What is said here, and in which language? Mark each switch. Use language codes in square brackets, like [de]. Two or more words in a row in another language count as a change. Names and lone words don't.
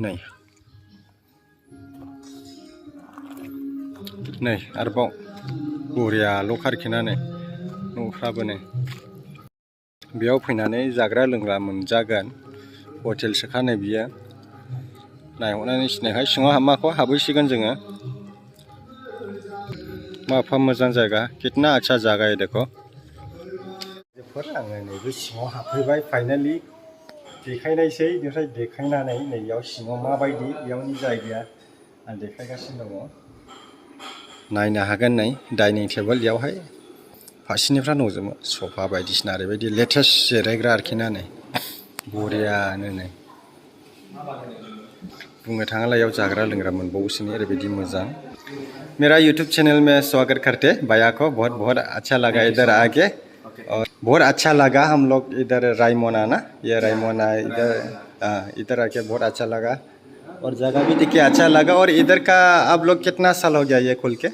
[brx] नै आरोबाव बरियाल' आरोखिना नै न'फ्राबो नै बेयाव फैनानै जाग्रा लोंग्रा मोनजागोन हटेल सोखानाय बियो नायहरनानै सिनायखाय सिङाव हाबमाखौ हाबहैसिगोन जोङो मा मोजां जायगा [hi] कितना अच्छा जागा है देखो [brx] आङो नैबे सिङाव हाबफैबाय फाइनालि देखायनायसै बेनिफ्राय देखायनानै नै इयाव सिङाव माबायदि इयावनि जायगाया आं देखायगासिनो दङ नायनो हागोन नै [en] dining table [brx] इयावहाय फारसेनिफ्राय नुजोबो सफा बायदिसिना ओरैबायदि लेटेस्ट जिरायग्रा आरोखि ना नै बरियानो नै बुंनो थाङोब्ला याव जाग्रा लोंग्रा मोनबावोसो ओरैबायदि मोजां [hi] मेरा YouTube चैनल में स्वागत करते भैया को बहुत बहुत अच्छा लगा इधर आके और बहुत अच्छा लगा हम लोग इधर रायमोना ना ये रायमोना इधर आके बहुत अच्छा लगा और जगह भी देखिए अच्छा लगा और इधर का आप लोग कितना साल हो गया ये खुल के